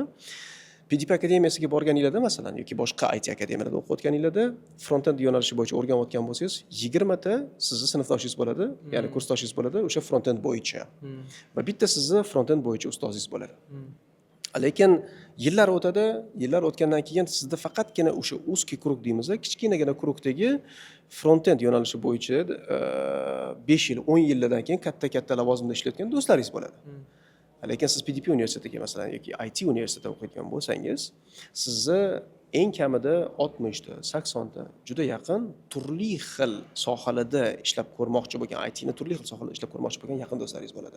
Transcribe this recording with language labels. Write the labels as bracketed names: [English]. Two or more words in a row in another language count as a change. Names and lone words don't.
[Uzbek] PTP akademiyasiga borganingizda masalan yoki boshqa IT akademiyalarda o'qiyotganingizda front-end yo'nalishi bo'yicha o'rganayotgan bo'lsangiz, 20 ta sizni sinfdoshingiz bo'ladi, ya'ni kursdoshingiz bo'ladi o'sha front-end bo'yicha. Va bitta sizni front-end bo'yicha ustozingiz bo'ladi. Lekin yillar o'tadi, yillar o'tgandan keyin sizda faqatgina o'sha [Russian] узкий круг [Uzbek] deymiz, kichkinagina krugdagi front-end yo'nalishi bo'yicha 5 yil, 10 yillardan keyin katta lavozimda ishlayotgan do'stlaringiz bo'ladi. Lekin siz PTP universitetiga masalan yoki IT universitetida o'qiyotgan bo'lsangiz, sizni eng kamida 60 ta, 80 ta juda yaqin turli xil sohalarda ishlab ko'rmoqchi bo'lgan, IT ni turli xil sohalarda ishlab ko'rmoqchi bo'lgan yaqin do'stlaringiz bo'ladi.